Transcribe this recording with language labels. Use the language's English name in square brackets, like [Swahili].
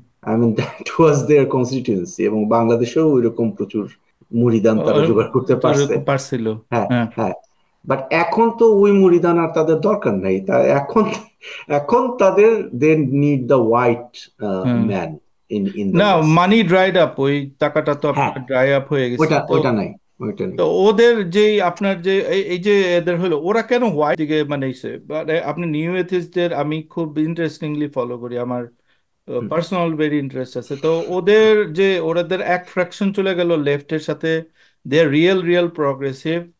[English] I mean, that was their constituency, [Bangla] এবং বাংলাদেশেও ওইরকম প্রচুর মুরিদান তারা জোগাড় করতে পারছিল। হ্যাঁ, বাট এখন তো ওই মুরিদান আর তাদের দরকার নাই। এখন তাদের [English] they need the white man in the [Bangla] না, [English] West. [Bangla] মানি ড্রাইড আপ, ওই টাকাটা তো আপনার ড্রাই আপ হয়ে গেছে। ওইটা নাই। তো ওদের যে আপনার যে এই যে এদের হলো, ওরা কেন হোয়াইট দিকে মানে আপনি নিউ এথিস্টদের আমি খুব ইন্টারেস্টিংলি ফলো করি, আমার পার্সোনাল ভেরি ইন্টারেস্ট আছে। তো ওদের এক ফ্র্যাকশন চলে গেল লেফটের সাথে, [English] They are real progressive.